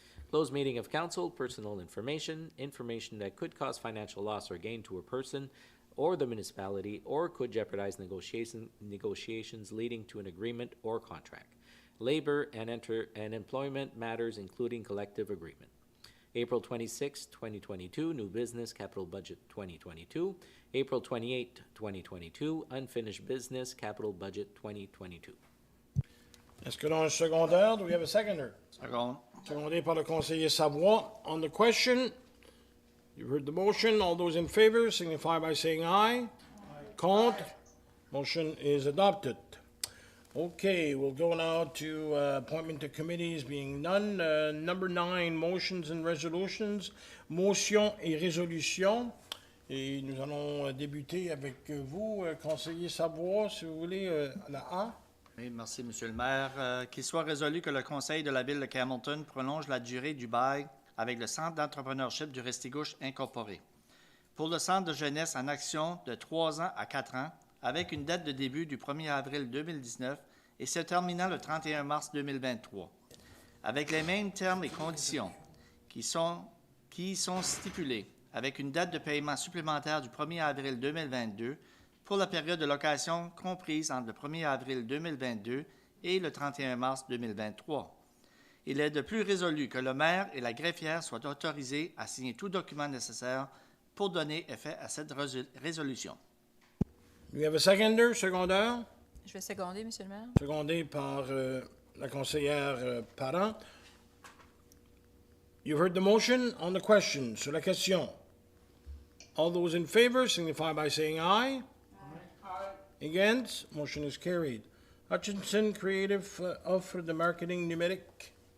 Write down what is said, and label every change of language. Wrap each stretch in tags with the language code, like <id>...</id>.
<en>Closed meeting of council, personal information, information that could cause financial loss or gain to a person or the municipality or could jeopardize negotiations leading to an agreement or contract. Labor and employment matters, including collective agreement. April 26, 2022, new business, capital budget 2022. April 28, 2022, unfinished business, capital budget 2022.</en> <fr>Est-ce que l'on a un secondaire?</fr> <en>Do we have a seconder? Second.</en> <fr>Secondé par le conseiller Savoie.</fr> <en>On the question, you heard the motion. All those in favor signify by saying aye.</en> <fr>Contre?</fr> <en>Motion is adopted. Okay, we'll go now to appointment to committees being none. Number 9, motions and resolutions.</en> <fr>Motions et résolutions. Et nous allons débuter avec vous, conseiller Savoie, si vous voulez, à la A. Oui, merci, Monsieur le maire. Qu'il soit résolu que le Conseil de la Ville de Campbellton prolonge la durée du bail avec le Centre d'entrepreneurship du Restigouche Incorporé. pour le Centre de jeunesse en action de 3 ans à 4 ans, avec une date de début du 1er avril 2019 et se terminant le 31 mars 2023, avec les mêmes termes et conditions qui y sont stipulés, avec une date de paiement supplémentaire du 1er avril 2022 pour la période de location comprise entre le 1er avril 2022 et le 31 mars 2023. Il est de plus résolu que le maire et la greffière soient autorisés à signer tout document nécessaire pour donner effet à cette résolution.</fr> <en>Do we have a seconder, secondaire?</en> <fr>Je vais seconder, Monsieur le maire. Secondé par la conseillère Parent.</fr> <en>You've heard the motion on the question.</en> <fr>Sur la question.</fr> <en>All those in favor signify by saying aye. Aye. Against? Motion is carried. Hutchinson Creative</en> <fr>offre de marketing numérique.</fr>